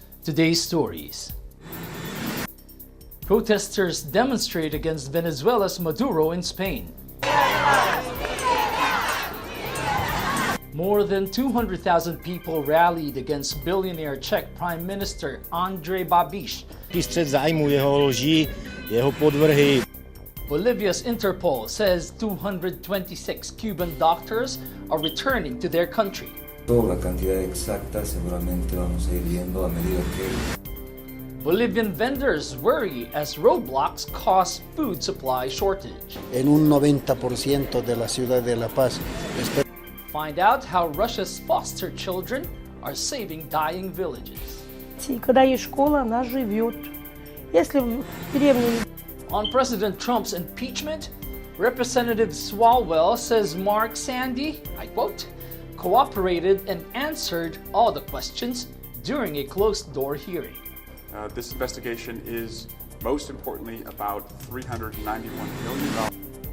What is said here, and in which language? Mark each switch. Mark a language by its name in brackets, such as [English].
[English] Today's stories. Protesters demonstrate against Venezuela's Maduro in Spain. More than 200,000 people rallied against billionaire Czech Prime Minister Andrej Babiš. [Czech] Střet zájmu, jeho lži, jeho podvrhy. [English] Bolivia's Interpol says 226 Cuban doctors are returning to their country. [Spanish] La cantidad exacta seguramente vamos a ir viendo a medida que... [English] Bolivian vendors worry as roadblocks cause food supply shortage. [Spanish] En un 90% de la ciudad de La Paz. [English] Find out how Russia's foster children are saving dying villages. [Russian] Когда есть школа, она живет. Если в деревне... [English] On President Trump's impeachment, Representative Swalwell says Mark Sandy, I quote, cooperated and answered all the questions during a closed-door hearing. This investigation is, most importantly, about $391 million.